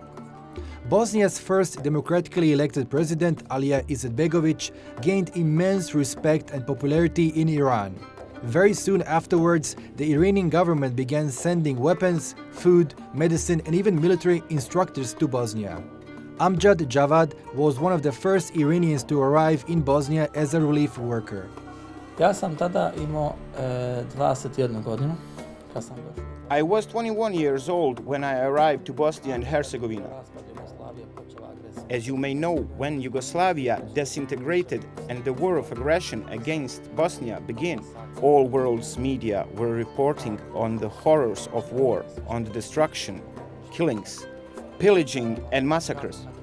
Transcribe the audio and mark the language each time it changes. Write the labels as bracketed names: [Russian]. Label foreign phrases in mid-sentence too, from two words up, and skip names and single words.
[English] Bosnia's first democratically elected president, Alija Izetbegović, gained immense respect and popularity in Iran. Very soon afterwards, the Iranian government began sending weapons, food, medicine, and even military instructors to Bosnia. Amjad Javad was one of the first Iranians to arrive in Bosnia as a relief worker. [Bosnian] Ja sam tada imao 21 godinu kad sam došao. [English] I was 21 years old when I arrived to Bosnia and Herzegovina. As you may know, when Yugoslavia disintegrated and the war of aggression against Bosnia began, all world's media were reporting on the horrors of war, on the destruction, killings, pillaging and massacres.